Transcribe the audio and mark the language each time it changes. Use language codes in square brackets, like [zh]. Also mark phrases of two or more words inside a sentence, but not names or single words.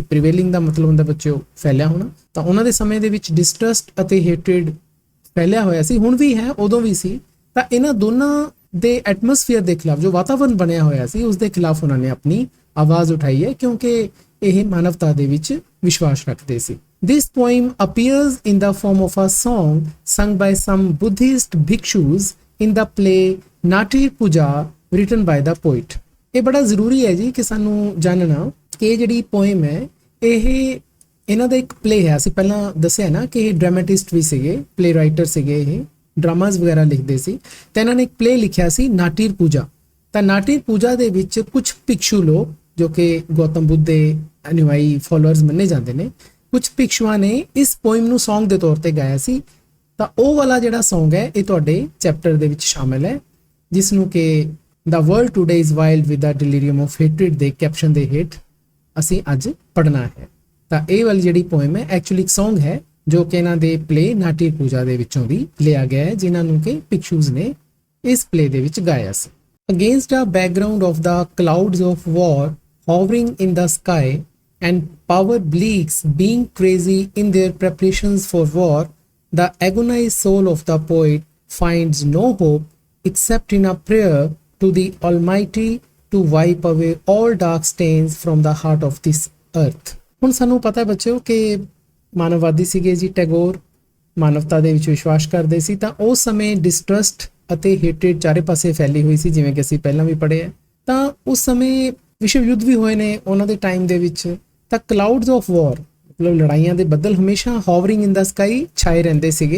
[pa] ਪ੍ਰੀਵੇਲਿੰਗ ਦਾ ਮਤਲਬ ਹੁੰਦਾ ਬੱਚਿਓ ਫੈਲਿਆ ਹੋਣਾ। ਤਾਂ ਉਹਨਾਂ ਦੇ ਸਮੇਂ ਦੇ ਵਿੱਚ ਡਿਸਟਰਸਟ ਅਤੇ ਹੇਟਰੇਡ ਫੈਲਿਆ ਹੋਇਆ ਸੀ, ਹੁਣ ਵੀ ਹੈ, ਉਦੋਂ ਵੀ ਸੀ। ਤਾਂ ਇਹਨਾਂ ਦੋਨਾਂ ਦੇ ਐਟਮੋਸਫੀਅਰ ਦੇ ਖਿਲਾਫ, ਜੋ ਵਾਤਾਵਰਨ ਬਣਿਆ ਹੋਇਆ ਸੀ, ਉਸ ਦੇ ਖਿਲਾਫ ਉਹਨਾਂ ਨੇ ਆਪਣੀ ਆਵਾਜ਼ ਉਠਾਈ ਹੈ ਕਿਉਂਕਿ ਇਹ ਮਾਨਵਤਾ ਦੇ ਵਿੱਚ ਵਿਸ਼ਵਾਸ ਰੱਖਦੇ ਸੀ। [en] This poem appears in the form of a song sung by some Buddhist bhikshus in the play Natir Puja written by the poet। [pa] ਇਹ ਬੜਾ ਜ਼ਰੂਰੀ ਹੈ ਜੀ ਕਿ ਸਾਨੂੰ ਜਾਣਨਾ ਕਿ ਇਹ ਜਿਹੜੀ ਪੋਇਮ ਹੈ ਇਹ ਇਹਨਾਂ ਦਾ ਇੱਕ ਪਲੇ ਹੈ। ਅਸੀਂ ਪਹਿਲਾਂ ਦੱਸਿਆ ਨਾ ਕਿ ਇਹ ਡਰਾਮੈਟਿਸਟ ਵੀ ਸੀਗੇ, [en] play writer [pa] ਸੀਗੇ, ਇਹ ਡਰਾਮਾਜ਼ ਵਗੈਰਾ ਲਿਖਦੇ ਸੀ। ਤਾਂ ਇਹਨਾਂ ਨੇ ਇੱਕ ਪਲੇ ਲਿਖਿਆ ਸੀ ਨਾਟਿਰ ਪੂਜਾ। ਤਾਂ ਨਾਟਿਰ ਪੂਜਾ ਦੇ ਵਿੱਚ ਕੁਝ ਭਿਕਸ਼ੂ ਲੋਕ ਜੋ ਕਿ ਗੌਤਮ ਬੁੱਧ ਦੇ ਅਨੁਯਾਈ ਫੋਲੋਅਰਸ ਮੰਨੇ ਜਾਂਦੇ ਨੇ, ਕੁਝ ਭਿਕਸ਼ੂਆਂ ਨੇ ਇਸ ਪੋਇਮ ਨੂੰ ਸੌਂਗ ਦੇ ਤੌਰ ਤੇ ਗਾਇਆ ਸੀ। ਤਾਂ ਉਹ ਵਾਲਾ ਜਿਹੜਾ ਸੌਂਗ ਹੈ ਇਹ ਤੁਹਾਡੇ ਚੈਪਟਰ ਦੇ ਵਿੱਚ ਸ਼ਾਮਿਲ ਹੈ, ਜਿਸ ਨੂੰ ਕਿ The World Today is Wild with the Delirium of Hatred ਦੇ ਕੈਪਸ਼ਨ ਦੇ ਹੇਠ ਅਸੀਂ ਅੱਜ ਪੜ੍ਹਨਾ ਹੈ। ਤਾਂ ਇਹ ਵਾਲੀ ਜਿਹੜੀ ਪੋਇਮ ਹੈ ਐਕਚੁਅਲੀ ਇੱਕ ਸੌਂਗ ਹੈ ਜੋ ਕਿ ਇਹਨਾਂ ਦੇ ਪਲੇ ਨਾਟਿਰ ਪੂਜਾ ਦੇ ਵਿੱਚੋਂ ਵੀ ਲਿਆ ਗਿਆ ਹੈ, ਜਿਨ੍ਹਾਂ ਨੂੰ ਕਿ ਭਿਕਸ਼ੂਜ਼ ਨੇ ਇਸ ਪਲੇ ਦੇ ਵਿੱਚ ਗਾਇਆ ਸੀ। [en] Against a background of the clouds of war hovering in the sky and power bleaks being crazy in their preparations for war, the agonized soul of the poet finds no hope except in a prayer to the Almighty to wipe away all dark stains from the heart of this earth। [pa] ਹੁਣ ਸਾਨੂੰ ਪਤਾ ਬੱਚਿਓ ਕਿ ਮਾਨਵਵਾਦੀ ਸੀਗੇ ਜੀ ਟੈਗੋਰ, ਮਾਨਵਤਾ ਦੇ ਵਿੱਚ ਵਿਸ਼ਵਾਸ ਕਰਦੇ ਸੀ। ਤਾਂ ਉਸ ਸਮੇਂ ਡਿਸਟਰਸਟ ਅਤੇ ਹੇਟਰੇਡ ਚਾਰੇ ਪਾਸੇ ਫੈਲੀ ਹੋਈ ਸੀ, ਜਿਵੇਂ ਕਿ ਅਸੀਂ ਪਹਿਲਾਂ ਵੀ ਪੜ੍ਹੇ ਹੈ। ਤਾਂ ਉਸ ਸਮੇਂ ਵਿਸ਼ਵ ਯੁੱਧ ਵੀ ਹੋਏ ਨੇ ਉਹਨਾਂ ਦੇ ਟਾਈਮ ਦੇ ਵਿੱਚ। ਤਾਂ [en] clouds of war [pa] ਮਤਲਬ ਲੜਾਈਆਂ ਦੇ ਬੱਦਲ ਹਮੇਸ਼ਾ [en] hovering in the sky [pa] ਛਾਏ ਰਹਿੰਦੇ ਸੀਗੇ।